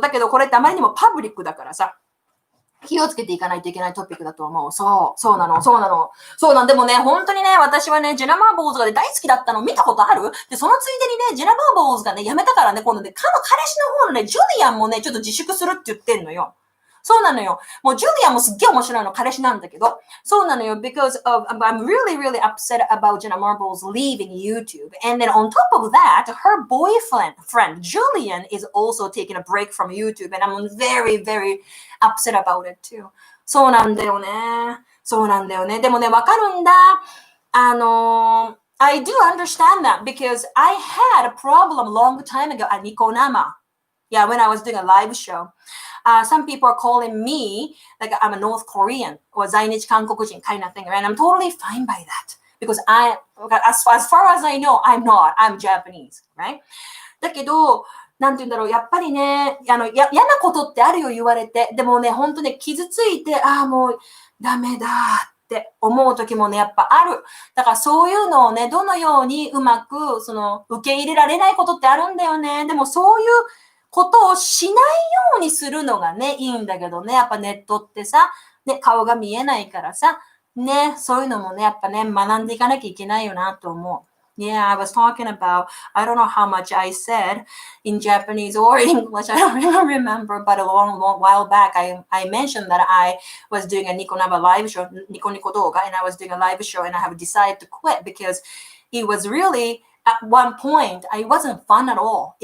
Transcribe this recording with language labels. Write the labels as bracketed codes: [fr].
[ja] だけどこれってあまりにもパブリックだからさ、気をつけていかないといけないトピックだと思う。そうなの。でもね、本当にね、私はね、ジェナ・マーボーズが、ね、大好きだったの見たことあるで、そのついでにね、ジェナ・マーボーズがね、辞めたからね、今度ね、彼氏の方のね、ジュリアンもね、ちょっと自粛するって言ってんのよ。そうなのよ。もうジュリアンもすっげえ面白いの、彼氏なんだけど。そうなのよ。 [en] because I'm really upset about Jenna Marbles leaving YouTube. And then on top of that, her friend Julian is also taking a break from YouTube. And I'm very upset about it too. [ja] そうなんだよね。でもね、わかるんだ。 [en] I do understand that because I had a problem a long time ago at Nikonama. Yeah, when I was doing a live show.Some people are calling me like I'm a North Korean or 在日韓国人 kind of thing, and I'm totally fine by that because as far as I know, I'm not. I'm Japanese, right? [ja] だけど、なんて言うんだろう、やっぱりね、嫌なことってあるよ、言われて。でもね、本当ね、傷ついて、もうダメだって思う時もね、やっぱある。だからそういうのをね、どのようにうまく、受け入れられないことってあるんだよね。でもそういうことをしないようにするのがね、いいんだけどね、やっぱネットってさ、ね、顔が見えないからさ、ね、そういうのもね、やっぱね、学んでいかなきゃいけないよなと思う。 [en] Yeah, I was talking about, I don't know how much I said in Japanese or English, I don't even remember, but a long while back, I mentioned that I was doing a Nico Naba live show, Nico Nico Doga, and I was doing a live show and I have decided to quit because it was really,At one point, it wasn't fun at all.